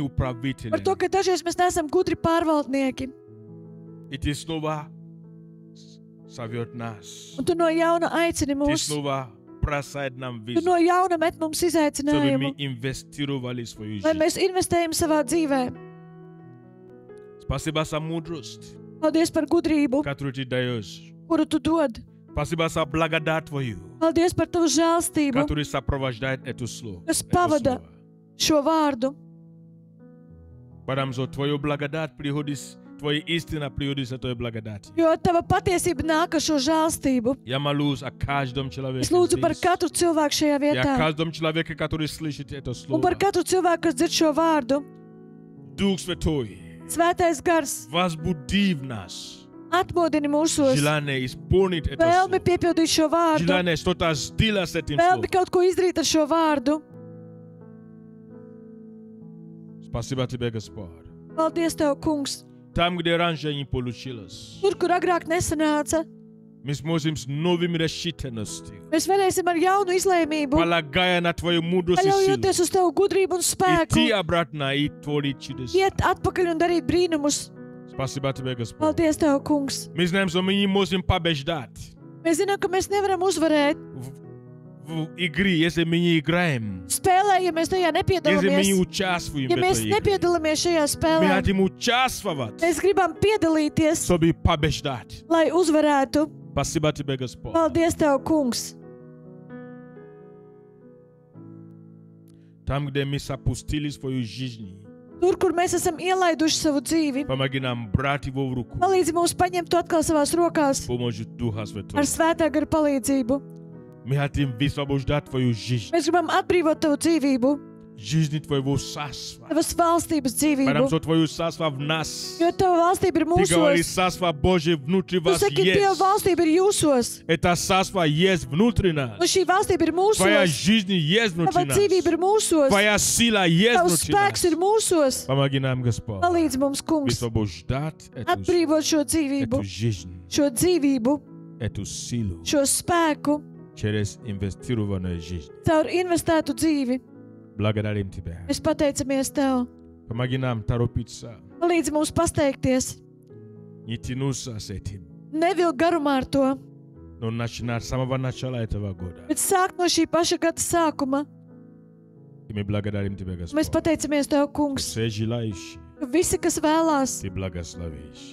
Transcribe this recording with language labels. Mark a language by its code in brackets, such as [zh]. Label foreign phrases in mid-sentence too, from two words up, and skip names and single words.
[lv] Par to, [ru] управителями. [lv] ka dažreiz mēs neesam gudri pārvaldnieki. [ru] И ты снова зовет нас. [lv] Un Tu no jauna aicini [ru] Ты [lv] mūs. [ru] снова бросает нам [lv] Tu [ru] визу, [lv] no jauna met mums [ru] чтобы [lv] izaicinājumu, [ru] мы инвестировали в свою [lv] lai [ru] жизнь. [lv] mēs investējam savā dzīvē. [ru] Спасибо за мудрость, [lv] Paldies par gudrību, [ru] которую ты даешь. [lv] kuru Tu dod. [ru] Спасибо за благодать Твою, [lv] Paldies par Tavu žēlstību, [ru] которая сопровождает это слово. [lv] kas [ru] Это [lv] pavada [ru] слово. [lv] šo vārdu. [ru] Потому что Твою благодать приходит, Твоя истина приходит с Твоей благодати. [lv] Jo Tava patiesība nāk ar šo žēlstību. [ru] Я молюсь о каждом человеке [lv] Es lūdzu par [ru] здесь. [lv] katru cilvēku šajā [ru] И о [lv] vietā. [ru] каждом человеке, который слышит это [lv] Un [ru] слово. [lv] par katru cilvēku, kas dzird šo vārdu. [ru] Дух Святой, [lv] Svētais gars [ru] возбуди в нас [lv] atmodini mūsos. [ru] желание исполнить это [lv] Vēlmi [ru] слово. [lv] piepildīt šo vārdu. [ru] Желание что-то сделать с этим словом. [lv] Vēlmi kaut ko izdarīt ar šo vārdu. [ru] Спасибо Тебе, Господь. [lv] Paldies Tev, kungs. [ru] Там, где раньше не получилось, [lv] Tur, kur agrāk nesanāca, [ru] мы сможем с новым решительностью, [lv] mēs varēsim ar jaunu izlēmību, [ru] полагая на Твою мудрость и силу, [lv] paļaujoties uz Tavu gudrību un spēku, [ru] идти обратно и творить чудеса. [lv] iet atpakaļ un darīt brīnumus. [ru] Спасибо Тебе, Господь. [lv] Paldies Tev, kungs. [ru] Мы знаем, что мы не можем побеждать [lv] Mēs zinām, ka mēs nevaram uzvarēt [ru] в игре, если мы не играем, [lv] spēlē, ja mēs tajā [ru] если мы не [lv] nepiedalāmies. [ru] участвуем [lv] Ja [ru] в [lv] mēs [ru] этой игре. [lv] nepiedalāmies šajā [ru] Мы [lv] spēlē, [ru] хотим участвовать, [lv] mēs gribam piedalīties, [ru] чтобы побеждать. [lv] lai uzvarētu. [ru] Спасибо Тебе, Господь. [lv] Paldies Tev, kungs. [ru] Там, где мы запустили свою жизнь, [lv] Tur, kur mēs esam ielaiduši savu dzīvi, [ru] помоги нам брать его в руку [lv] palīdzi mums paņemt to atkal savās rokās [ru] с помощью Духа Святого. [lv] ar svētā gara palīdzību. [ru] Мы хотим высвобождать Твою жизнь, [lv] Mēs gribam atbrīvot Tavu dzīvību, [ru] жизнь Твоего царства. [lv] Tavas valstības [ru] Потому [lv] dzīvību, [ru] что Твое царство в нас. [lv] jo Tava valstība ir [ru] Ты говоришь, [lv] mūsos. [ru] царство Божье внутри [lv] Tu [ru] вас [lv] saki, Dieva [ru] есть. [lv] valstība ir jūsos, [ru] Это царство есть внутри нас. [lv] un šī valstība ir [ru] Твоя [lv] mūsos. [ru] жизнь есть [lv] Tava [ru] внутри нас. [lv] dzīvība ir mūsos, [ru] Твоя сила есть [lv] Tavs [ru] внутри [lv] spēks ir [ru] нас. [lv] mūsos. [ru] Помоги нам, Господь, [lv] Palīdzi mums, kungs, [ru] высвобождать [lv] atbrīvot šo dzīvību, [ru] эту жизнь, [lv] šo dzīvību, [ru] эту силу [lv] šo spēku [ru] через инвестированную жизнь. [lv] caur investētu dzīvi. [ru] Благодарим Тебя. [lv] Mēs pateicamies Tev. [ru] Помоги нам торопиться, [lv] Palīdzi mums pasteikties, [ru] не тянуться с этим, [lv] nevilkt garumā ar to, [ru] но начинать с самого начала этого года. [lv] bet sākt no šī paša gada sākuma. [ru] И мы благодарим Тебя, [lv] Mēs [ru] Господь. [lv] pateicamies Tev, kungs, [ru] Все желающие, [lv] ka visi, kas vēlās, [ru] Ты благословишь.